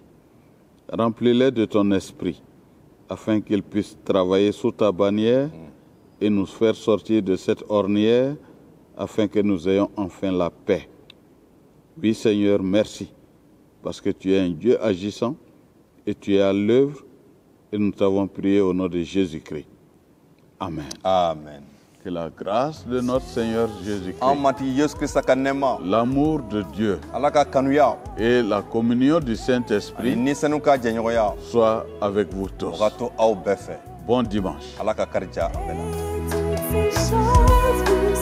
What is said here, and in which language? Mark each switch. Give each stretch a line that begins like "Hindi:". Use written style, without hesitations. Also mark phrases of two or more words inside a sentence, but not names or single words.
French: Remplis-les de ton esprit afin qu'ils puissent travailler sous ta bannière et nous faire sortir de cette ornière afin que nous ayons enfin la paix. Oui, Seigneur, merci parce que tu es un Dieu agissant et tu es à l'œuvre et nous t'avons prié au nom de Jésus-Christ. Amen.
Bambara: amen.
French: Que la grâce de notre Seigneur Jésus-Christ,
Bambara: an matigi yesu krista ka nɛɛma.
French: l'amour de Dieu
Bambara: ala ka kanuya.
French: et la communion du
Bambara: ani
French: Saint-Esprit
Bambara: nisɛnu ka jɛɲɔgɔnya.
French: soient avec vous
Bambara: o
French: tous.
Bambara: ka to aw bɛɛ fɛ.
French: Bon dimanche.
Bambara: ala ka kari diya a bɛɛ la. Fish